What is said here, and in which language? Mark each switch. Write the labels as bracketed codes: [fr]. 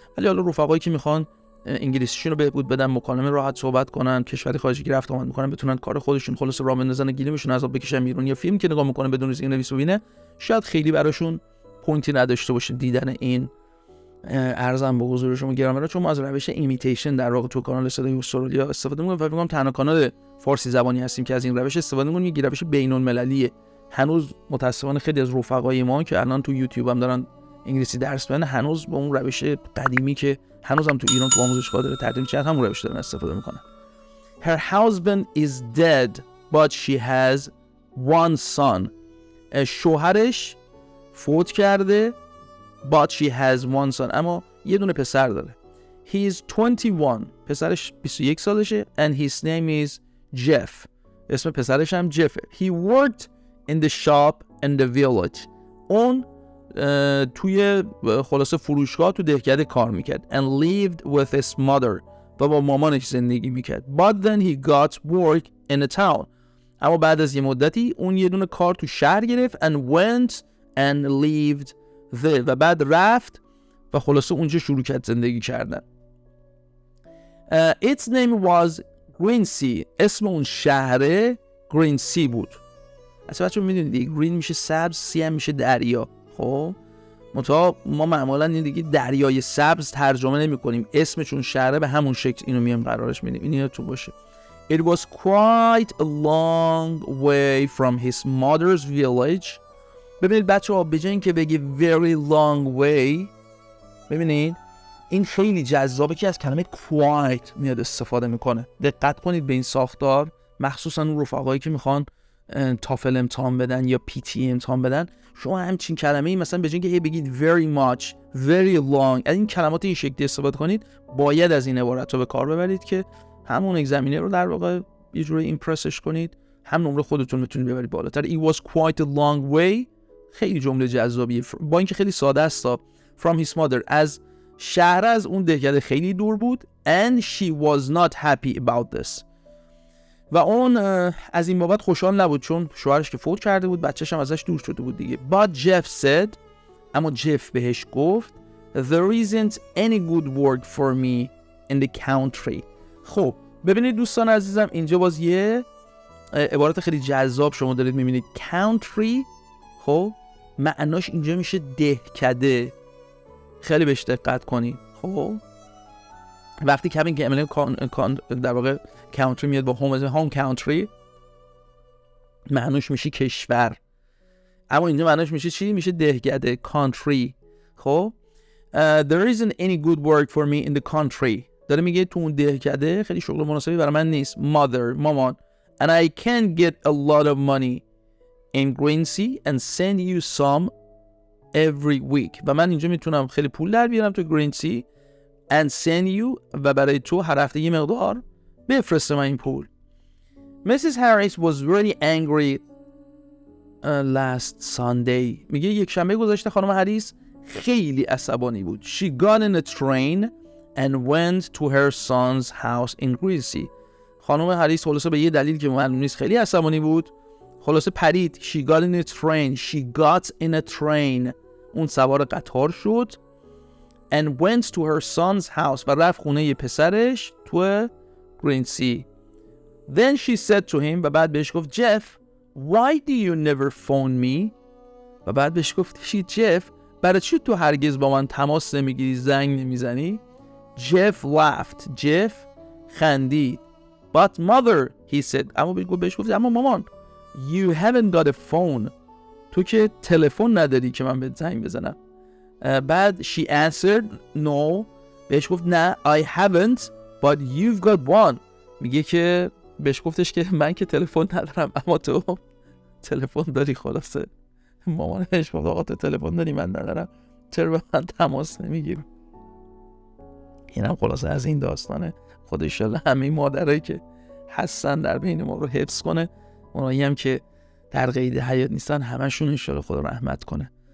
[fa] ولی حالا رفقایی که میخوان انگلیسیشون رو بهبود بدن، مکالمه راحت صحبت کنن، کشوری خارجی که رفت آمد میکنن، بتونن کار خودشون خلاص راه بندازن، گلیمشون از آب بکشن بیرون، یا فیلم که نگاه میکنه بدون زیرنویس ببینه شاید خیلی براشون پوینتی نداشته باشه دیدن این ارزم به حضور شما گرامر رو، چون ما از روش ایمیتیشن در واقع تو کانال صدای استرالیا استفاده می‌کنیم. فکر می‌کنم تنها کانال فارسی زبانی هستیم که از این روش استفاده می‌کنیم. یک روش بین‌المللیه. هنوز متأسفانه خیلی از رفقای ما که الان تو یوتیوب هم دارن انگلیسی درس میدن هنوز به اون روش قدیمی که هنوزم تو ایران تو آموزش قادر تدریس میشه همون روش دارن استفاده می‌کنن. [en] Her husband is dead but she has one son. [fa] شوهرش فوت کرده [en] but she has one son. [fa] اما یه دونه پسر داره. [en] He is 21. [fa] پسرش 21 سالشه [en] and his name is Jeff. [fa] اسم پسرش هم جفه. [en] He worked in the shop in the village. [fa] اون توی خلاصه فروشگاه تو دهکده کار میکرد. [en] And lived with his mother. [fa] و با مامانش زندگی میکرد. [en] But then he got work in a town. [fa] اما بعد از یه مدتی اون یه دونه کار تو شهر گرفت [en] and went and lived there. [fa] و بعد رفت و خلاصه اونجا شروع کرد زندگی کردن. [en] Its name was Green. [fa] اسم اون شهره Green بود. اصلا بچه‌ها میدونید Green میشه سبز، سی هم میشه دریا. خب ما معمولا این دیگه دریای سبز ترجمه نمی کنیم، اسم چون شهره به همون شکل اینو میام قرارش میدیم. این یادتون باشه. [en] It was quite a long way from his mother's village. [fa] ببینید بچه‌ها به جای اینکه بگی [en] very long way، [fa] ببینید این خیلی جذابه که از کلمه quite میاد استفاده میکنه. دقت کنید به این ساختار، مخصوصا اون رفقایی که میخوان تافل امتحان بدن یا PTE امتحان بدن. شما همچین کلمه‌ای مثلا به جای اینکه بگید [en] very much very long [fa] از این کلمات این شکلی استفاده کنید، باید از این عبارت رو به کار ببرید که همون اگزمینر رو در واقع یه جوری ایمپرسش کنید، هم نمره خودتون میتونید ببرید بالاتر. [en] It was quite a long way. [fa] خیلی جمله جذابیه با اینکه خیلی ساده است. [en] From his mother. [fa] از شهر از اون دهکده خیلی دور بود. [en] And she was not happy about this. [fa] و اون از این بابت خوشحال نبود چون شوهرش که فوت کرده بود، بچه‌ش هم ازش دور شده بود دیگه. [en] But Jeff said. [fa] اما جف بهش گفت [en] There isn't any good work for me in the country. [fa] خب ببینید دوستان عزیزم اینجا باز یه عبارت خیلی جذاب شما دارید میبینید. country خب معناش اینجا میشه دهکده. خیلی بهش دقت کنید. خب وقتی کمی که در واقع country میاد با home country معناش میشه کشور، اما اینجا معناش میشه چی؟ میشه دهکده country. [en] خب there isn't any good work for me in the country. [fa] داره میگه تو اون دهکده خیلی شغل مناسبی برای من نیست. mother مامان. [en] and I can get a lot of money in Green and send you some every week. [fa] و من اینجا میتونم خیلی پول در بیارم تو Green [en] and send you [fa] و برای تو هر هفته یه مقدار بفرستم این پول. [en] Mrs. Harris was really angry last Sunday. [fa] میگه یک شنبه گذشته خانم هریس خیلی عصبانی بود. [en] She got in a train and went to her son's house in Green. [fa] خانم هریس خلاصه به یه دلیل که معلوم نیست خیلی عصبانی بود، خلاصه پرید. [en] She got in a train. She got in a train. [fa] اون سوار قطار شد. [en] And went to her son's house. [fa] و رفت خونه یه پسرش تو Green. [en] Then she said to him. [fa] و بعد بهش گفت [en] Jeff, why do you never phone me? [fa] و بعد بهش گفت Jeff, برای چی تو هرگز با من تماس نمیگیری، زنگ نمیزنی؟ [en] Jeff laughed. Jeff [fa] خندید. [en] But mother, he said. [fa] اما بهش گفت اما مامان, [en] you haven't got a phone. [fa] تو که تلفن نداری که من بهت زنگ بزنم. [en] بعد she answered no. [fa] بهش گفت نه [en] I haven't but you've got one. [fa] میگه که بهش گفتش که من که تلفن ندارم اما تو تلفن داری. خلاصه مامانش گفت آقا تو تلفن داری من ندارم، چرا به من تماس نمیگیری؟ اینم خلاصه از این داستانه. خدا انشالله همه مادرایی که هستن در بین ما رو حفظ کنه، اونایی هم که در قید حیات نیستن همشون انشالله خدا رحمت کنه.